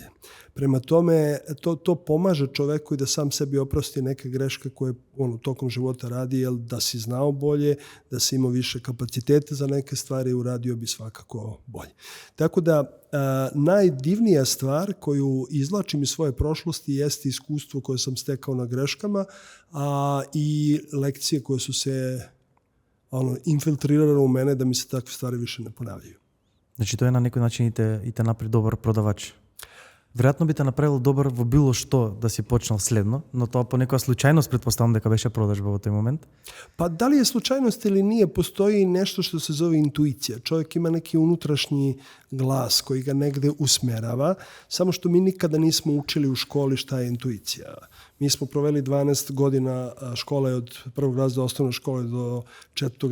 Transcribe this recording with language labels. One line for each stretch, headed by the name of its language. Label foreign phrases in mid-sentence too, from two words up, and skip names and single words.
Serbian: Prema tome, to pomaže čoveku i da sam sebi oprosti neke greške koje on tokom života radi, jer da si znao bolje, da si imao više kapacitete za neke stvari, uradio bi svakako bolje. Tako da, najdivnija stvar koju izvlačim iz svoje prošlosti jeste iskustvo koje sam stekao na greškama, i lekcije koje su se infiltrirale u mene da mi se takve stvari više ne ponavljaju.
Macedonian: Значи тоа на некој начин и те направи добар продавач. Веројатно би те направил добар во било што да си почнал следно, но тоа по некоја случајност претпоставам дека беше продажба во тој момент.
Serbian: Pa da li je slučajnost ili nije, postoji nešto što se zove intuicija. Čovjek ima neki unutrašnji glas koji ga negde usmerava, samo što mi nikada nismo učili u školi šta je intuicija. Mi smo proveli 12 godina škole od prvog razreda osnovne škole do 4.